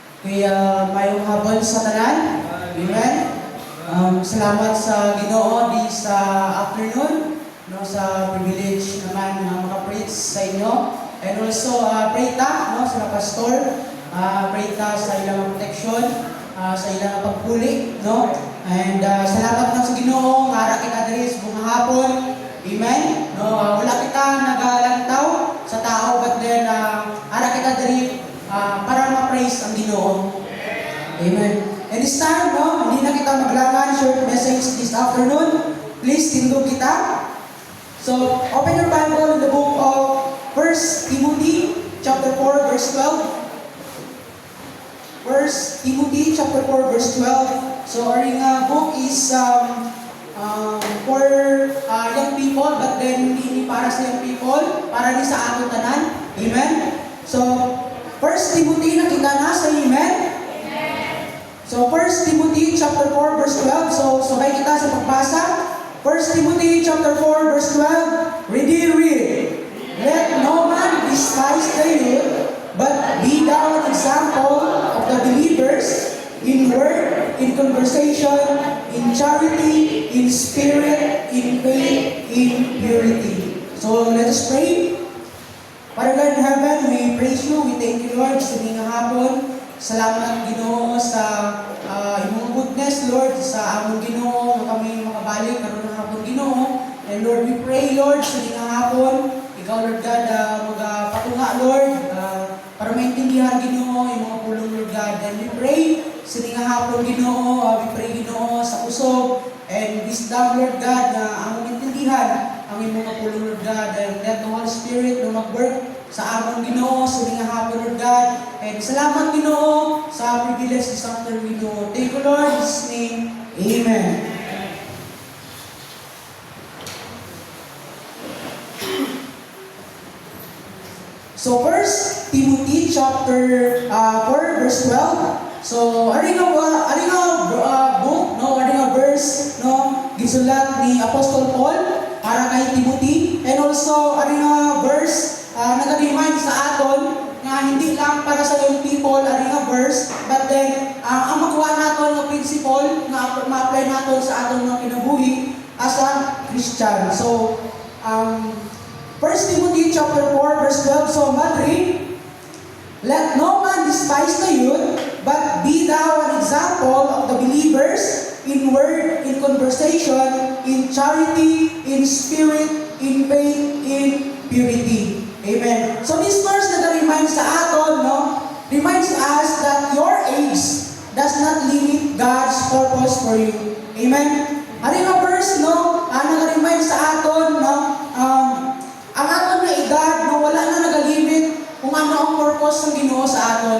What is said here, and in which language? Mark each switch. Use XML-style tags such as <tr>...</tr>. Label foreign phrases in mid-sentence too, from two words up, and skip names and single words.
<hil>Mayong hapon sa tanan. Amen. Salamat sa Ginoo di sa afternoon, no, sa privilege naman na maka-preach sa inyo. And also, pray ta, no, sa pastor, pray ta sa ilang protection, sa ilang pagpuli, no. And salamat lang sa Ginoo, nga kita diri sa buong hapon. Amen. No, wala kita nagalantaw sa tao,</hil> <en>but then</en> <hil>ara kita diri para ma-praise ang Ginoo.</hil> <en>Amen. And this time, no,</en> <hil>hindi na kita maglangan</hil> <en>short message this afternoon.</en> <hil>Please tindog kita.</hil> <en>So, open your Bible in the book of 1 Timothy chapter 4 verse 12. 1 Timothy chapter 4 verse 12. So, our book is for young people, but then</en> <hil>hindi para sa</hil> <en>young people,</en> <hil>para din sa ating tanan.</hil> <en>Amen.</en> <hil>So, 1 Timothy, nakita na sa Amen.</hil> <en>So, 1 Timothy chapter 4 verse 12.</en> <hil>So, sabay kita sa pagbasa.</hil> <en>1 Timothy chapter 4 verse 12. Read. Let no man despise the youth, but be thou an example of the believers in word, in conversation, in charity, in spirit, in faith, in purity. So, let us pray. Father God in heaven, we praise you. We thank you, Lord,</en> <hil>sa inyong hapon. Salamat, Ginoo, sa imong goodness, Lord, sa among Ginoo, na kami makabalik karon ng hapon, Ginoo.</hil> <en>And Lord, we pray,</en> <hil>Lord, sa inyong hapon, ikaw,</hil> <en>Lord God,</en> <hil>magpatunga, Lord, para maintindihan, Ginoo, yung mga pulong, Lord God.</hil> <en>And we pray</en> <hil>sa inyong hapon, Ginoo,</hil> <en>we pray,</en> <hil>Ginoo, sa usog</hil> <en>and wisdom, Lord God,</en> <hil>na among intindihan ang imong mga pulong,</hil> <en>Lord God. And let the Holy Spirit</en> <hil>na mag-work sa among Ginoo, sa inyong hapon,</hil> <en>Lord God.</en> <hil>And salamat, Ginoo, sa</hil> <en>privilege this afternoon,</en> <hil>Ginoo.</hil> <en>Thank you, Lord, in His name. Amen. So, 1 Timothy chapter 4 verse 12. So,</en> <hil>ari nga book, no, ari nga verse, no, gisulat ni Apostol Paul para kay Timothy.</hil> <en>And also,</en> <hil>ari nga verse nag-remind sa aton nga hindi lang para sa</hil> <en>young people,</en> <hil>ari nga verse,</hil> <en>but then</en> <hil>ang magawa naton nga principle nga ma-apply naton sa aton nga kinabuhi</hil> <en>as a Christian. So, 1 Timothy chapter 4 verse 12. So, Madri, let no man despise the youth, but be thou an example of the believers in word, in conversation, in charity, in spirit, in faith, in purity.</en> <hil>Amen.</hil> <en>So this verse</en> <hil>na reminds sa aton, no,</hil> <en>reminds us that your age does not limit God's purpose for you. Amen.</en> <hil>Ano yung verse, no, nag-remind sa aton, no, ang aton na edad, no, wala na nag-limit kung ano ang purpose ng Ginoo sa aton.</hil>